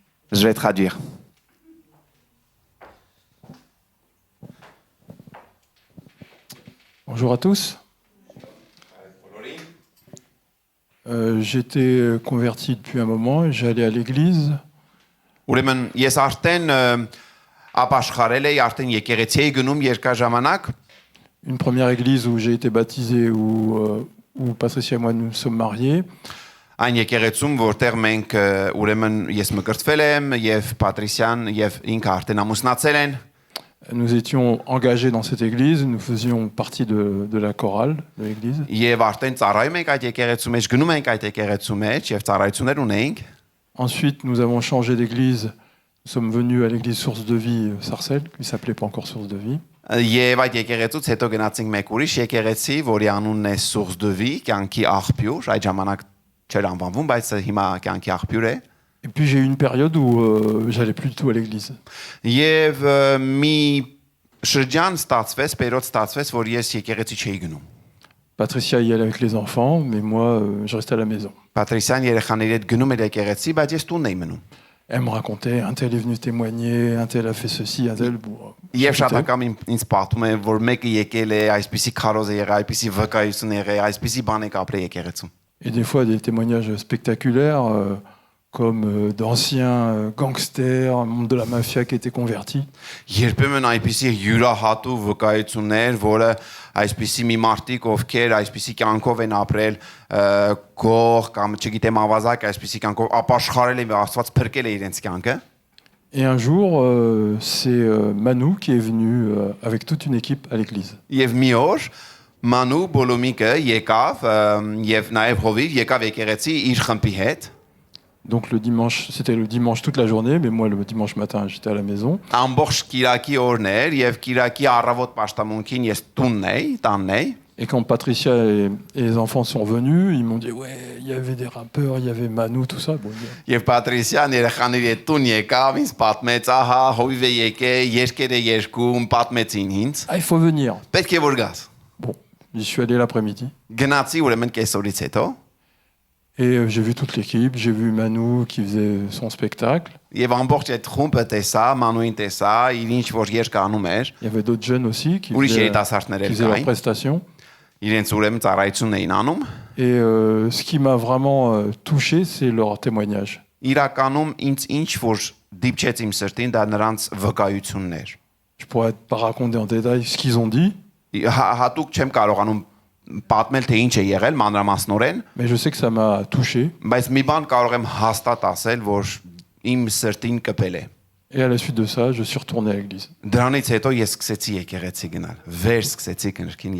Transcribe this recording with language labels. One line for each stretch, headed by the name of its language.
French: Je vais traduire. Bonjour à tous. J'étais converti depuis un moment et j'allais à l'église.
Armenian: Ուրեմն ես արդեն ապաշխարել եի, արդեն եկեղեցի էի գնում երկար ժամանակ.
French: Une première église où j'ai été baptisé, où Patricia et moi nous sommes mariés.
Armenian: Այն եկեղեցում, որտեղ մենք ուրեմն ես մկրտվել եմ եւ Պատրիսյան եւ ինքը արդեն ամուսնացել են.
French: Nous étions engagés dans cette église, nous faisions partie de la chorale de l'église.
Armenian: Եվ արդեն ծառայում ենք այդ եկեղեցու մեջ, գնում ենք այդ եկեղեցու մեջ եւ ծառայություններ ունենք.
French: Ensuite, nous avons changé d'église. Nous sommes venus à l'église Source de Vie Sarcelles, qui s'appelait pas encore Source de Vie.
Armenian: Եվ այդ եկեղեցուց հետո գնացինք մեկ ուրիշ եկեղեցի, որի անունն է Source de Vie, կյանքի աղբյուր, այդ ժամանակ չէր անվանվում, բայց հիմա կյանքի աղբյուր է.
French: Et puis j'ai eu une période où j'allais plus du tout à l'église.
Armenian: Եվ մի շրջան ստացվեց, period ստացվեց, որ ես եկեղեցի չէի գնում.
French: Patricia y allait avec les enfants, mais moi, je restais à la maison.
Armenian: Պատրիսյան երեխաների հետ գնում էր եկեղեցի, բայց ես տունն էի մնում.
French: Elle me racontait, un tel est venu témoigner, un tel a fait ceci, un tel...
Armenian: Եվ շատ անգամ ինձ պատմում է, որ մեկը եկել է, այսպիսի քարոզ է եղել, այսպիսի վկայություն է եղել, այսպիսի բան է կապրել եկեղեցում.
French: Et des fois, des témoignages spectaculaires, comme d'anciens gangsters, un membre de la mafia qui étaient convertis.
Armenian: Երբեմն այնպիսի յուրահատու վկայություններ, որը այսպիսի մի մարդիկ ովքեր այսպիսի կյանքով են ապրել, գող կամ չգիտեմ ավազակ, այսպիսի կյանքով ապաշխարել են, Աստված փրկել է իրենց կյանքը.
French: Et un jour, c'est Manu qui est venu avec toute une équipe à l'église.
Armenian: Եվ մի օր Մանու Բոլոմիկը եկավ եւ նաեւ Հովիվ եկավ եկեղեցի իր խմբի հետ.
French: Donc le dimanche, c'était le dimanche toute la journée, mais moi le dimanche matin, j'étais à la maison.
Armenian: Ամբողջ Կիրակի օրն էր եւ Կիրակի առավոտ պաշտամունքին ես տունն էի, տանն էի.
French: Et quand Patricia et les enfants sont venus, ils m'ont dit ouais, il y avait des rappeurs, il y avait Manu, tout ça. Bon,
Armenian: Եվ Պատրիսյան երեխաների հետ տուն եկավ, ինձ պատմեց, ահա Հովիվ է եկել, երկեր է երկում, պատմեցին ինձ.
French: Ah, il faut venir.
Armenian: Պետք է որ գաս.
French: Bon, j'y suis allé l'après-midi.
Armenian: Գնացի ուրեմն կեսօրից հետո.
French: Et j'ai vu toute l'équipe, j'ai vu Manu qui faisait son spectacle.
Armenian: Եվ ամբողջ այդ խումբը տեսա, Մանուին տեսա, իր ինչ որ երգ անում էր.
French: Il y avait d'autres jeunes aussi qui
Armenian: Ուրիշ
French: faisaient
Armenian: երիտասարդներ էլ
French: leur
Armenian: կային.
French: prestation.
Armenian: իրենց ուրեմն ծառայությունն էին անում։
French: Et ce qui m'a vraiment touché, c'est leur témoignage.
Armenian: Իրականում ինձ ինչ որ դիպչեց իմ սրտին, դա նրանց վկայությունն էր։
French: Je pourrais pas raconter en détail ce qu'ils ont dit,
Armenian: Հատուկ չեմ կարողանում պատմել թե ինչ է եղել մանրամասնորեն,
French: mais je sais que ça m'a touché.
Armenian: բայց մի բան կարող եմ հաստատ ասել, որ իմ սրտին կպել է։
French: Et à la suite de ça, je suis retourné à l'église.
Armenian: Դրանից հետո ես սկսեցի եկեղեցի գնալ։ Վեր սկսեցի կնրկին